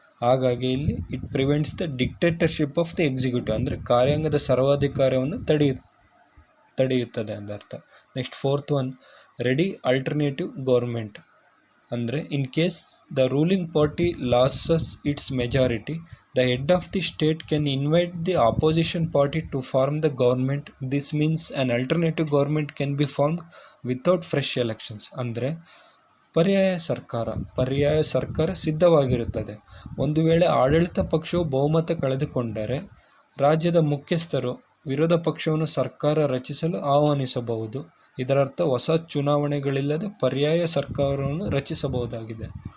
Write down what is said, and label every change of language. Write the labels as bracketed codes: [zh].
[kn] ಹಾಗಾಗಿ ಇಲ್ಲಿ [en] It prevents the dictatorship of the executive. [kn] ಅಂದರೆ ಕಾರ್ಯಾಂಗದ ಸರ್ವಾಧಿಕಾರವನ್ನು ತಡೆಯುತ್ತದೆ ಅಂದರ್ಥ. [en] Next fourth one, ready alternative government. ಅಂದರೆ in case the ruling party loses its majority, the head of the state can invite the opposition party to form the government. This means an alternative government can be formed without fresh elections. [kn] ಅಂದರೆ ಪರ್ಯಾಯ ಸರ್ಕಾರ ಸಿದ್ಧವಾಗಿರುತ್ತದೆ. ಒಂದು ವೇಳೆ ಆಡಳಿತ ಪಕ್ಷವು ಬಹುಮತ ಕಳೆದುಕೊಂಡರೆ ರಾಜ್ಯದ ಮುಖ್ಯಸ್ಥರು ವಿರೋಧ ಪಕ್ಷವನ್ನು ಸರ್ಕಾರ ರಚಿಸಲು ಆಹ್ವಾನಿಸಬಹುದು. ಇದರರ್ಥ ಹೊಸ ಚುನಾವಣೆಗಳಿಲ್ಲದೆ ಪರ್ಯಾಯ ಸರ್ಕಾರವನ್ನು ರಚಿಸಬಹುದಾಗಿದೆ.